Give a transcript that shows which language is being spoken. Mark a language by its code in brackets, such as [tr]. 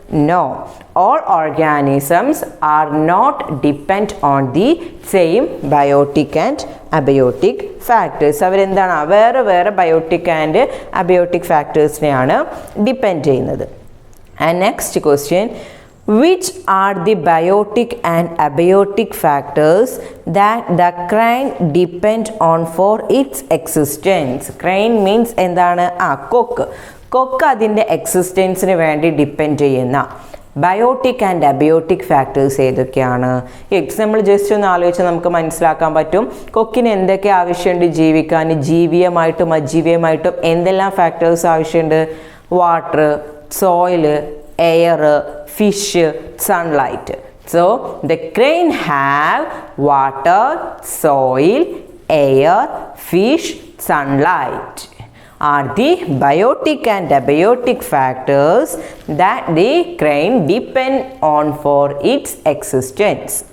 [en] No, all organisms are not depend on the same biotic and abiotic factors. [ml] അവരെന്താണ്? വേറെ വേറെ biotic and abiotic ഫാക്ടേഴ്സിനെയാണ് depend ചെയ്യുന്നത്. [en] And next question, which are the biotic and abiotic factors that the crane depend on for its existence? Crane means [ml] എന്താണ്? കൊക്ക് അതിൻ്റെ എക്സിസ്റ്റൻസിന് വേണ്ടി depend ചെയ്യുന്ന biotic and abiotic factors ഏതൊക്കെയാണ്? നമ്മൾ ജസ്റ്റ് ഒന്ന് ആലോചിച്ചാൽ നമുക്ക് മനസ്സിലാക്കാൻ പറ്റും കൊക്കിന് എന്തൊക്കെ ആവശ്യമുണ്ട് ജീവിക്കാൻ. ജീവിയമായിട്ടും അജീവിയമായിട്ടും എന്തെല്ലാം ഫാക്ടേഴ്സ് ആവശ്യമുണ്ട്? [en] Water, soil, air, fish, sunlight. So the crane have water, soil, air, fish, sunlight are the biotic and abiotic factors that the crane depend on for its existence.